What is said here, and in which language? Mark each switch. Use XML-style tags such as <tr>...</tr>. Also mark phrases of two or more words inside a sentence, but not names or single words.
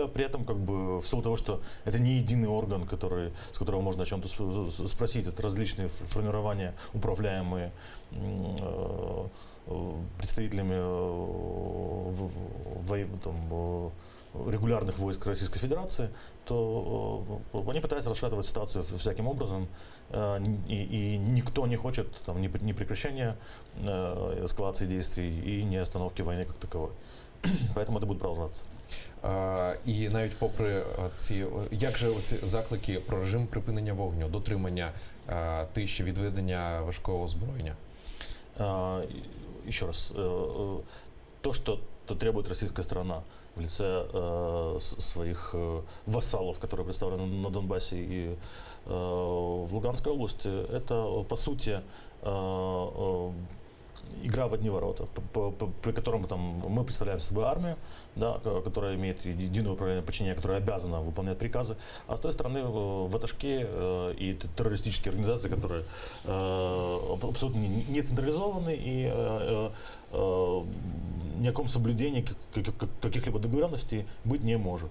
<ru>При этом, в силу того, что это не единый орган, с которого можно о чем-то спросить, это различные формирования, управляемые представителями регулярных войск Российской Федерации, то они пытаются расшатывать ситуацию всяким образом, и никто не хочет ни прекращения эскалации действий и ни остановки войны как таковой. Поэтому это будет продолжаться.</ru> <uk>І навіть попри як же оці заклики про режим припинення вогню, дотримання тиші, відведення важкого озброєння?</uk> <ru>Еще раз, то, что требует российская сторона в лице своих вассалов, которые представлены на Донбассе и в Луганской области, это, по сути, игра в одни ворота, при котором мы представляем собой армию, да, которая имеет единое управление подчинения, которая обязана выполнять приказы, а с той стороны ватажки и террористические организации, которые абсолютно не централизованы и ни о каком соблюдении каких-либо договоренностей быть не может.</ru>